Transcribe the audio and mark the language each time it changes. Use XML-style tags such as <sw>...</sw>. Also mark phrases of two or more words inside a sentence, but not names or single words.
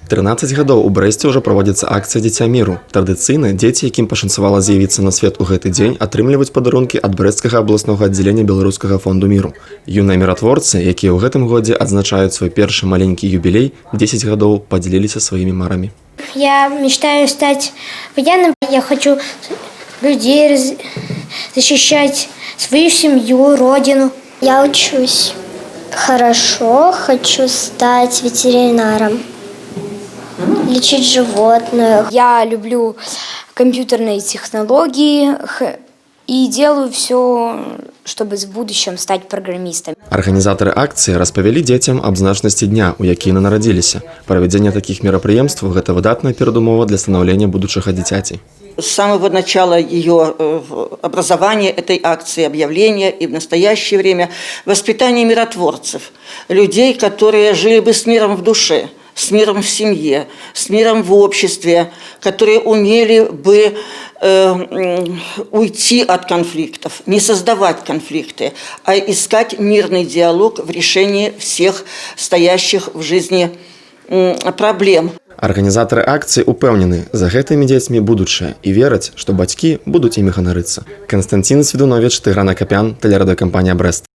<be>13 гадоў у Брэсце ўжо праводзіцца акцыя «Дзіця міру». Традыцыйна дзеці, якім пашанцавала з'явіцца на свет у гэты дзень, атрымліваюць падарункі ад брэсцкага абласнога аддзялення Беларускага фонду міру. Юныя міратворцы, якія ў гэтым годзе адзначаюць свой першы маленькі юбілей, 10 гадоў падзяліліся сваімі марамі.</be> <ru>Я мечтаю стать военным. Я хочу людей защищать, свою семью, родину. Я учусь хорошо, хочу стать ветеринаром, лечить животных. Я люблю компьютерные технологии и делаю все, чтобы в будущем стать программистом.</ru> <be>Арганізатары акцыі распавялі дзецям аб значнасці дня, у які яны нарадзіліся. Правядзенне такіх мерапрыемстваў – гэта выдатная перадумова для станаўлення будучага дзіцяці.</be> <ru>С самого начала ее образования этой акции, объявления и в настоящее время воспитание миротворцев, людей, которые жили бы с миром в душе, с миром в семье, с миром в обществе, которые умели бы уйти от конфликтов, не создавать конфликты, а искать мирный диалог в решении всех стоящих в жизни проблем.</ru> <be>Арганізатары акцыі упэўнены, за гэтымі дзецьмі будучае і вераць, што бацькі будуць імі ганарыцца. Канстанцін Свідуновіч, Тыгран Акапян, тэлерадыёкампанія «Брэст».</be>